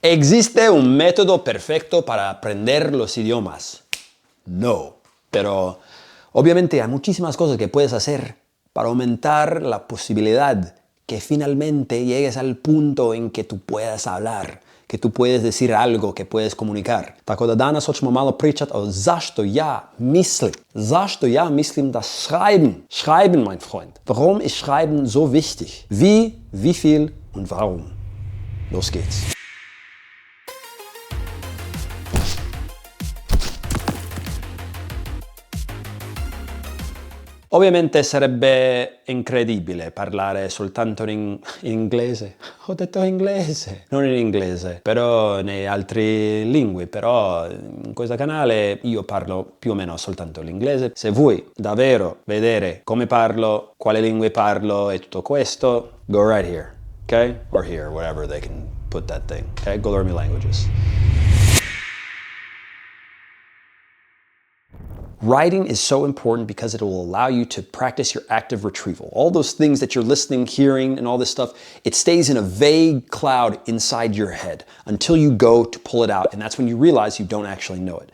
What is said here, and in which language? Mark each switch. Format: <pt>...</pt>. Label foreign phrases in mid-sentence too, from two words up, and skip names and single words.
<es>¿Existe un método perfecto para aprender los idiomas? No, pero obviamente hay muchísimas cosas que puedes hacer para aumentar la posibilidad que finalmente llegues al punto en que tú puedas hablar, que tú puedes decir algo, que puedes comunicar.</es> <hr>Tako da danas hoćemo malo pričat o zašto ja mislim. Zašto ja mislim da</hr> <de>schreiben, schreiben mein Freund. Warum ist schreiben so wichtig? Wie viel und warum? Los geht's.</de> <it>Ovviamente sarebbe incredibile parlare soltanto in inglese. Ho detto inglese, non in inglese, però in altre lingue. Però in questo canale io parlo più o meno soltanto l'inglese. Se vuoi davvero vedere come parlo, quale lingue parlo e tutto questo,</it> <en>go right here, okay? Or here, wherever they can put that thing, okay? GOLUREMI languages. Writing is so important because it will allow you to practice your active retrieval. All those things that you're listening, hearing, and all this stuff, it stays in a vague cloud inside your head until you go to pull it out, and that's when you realize you don't actually know it.</en>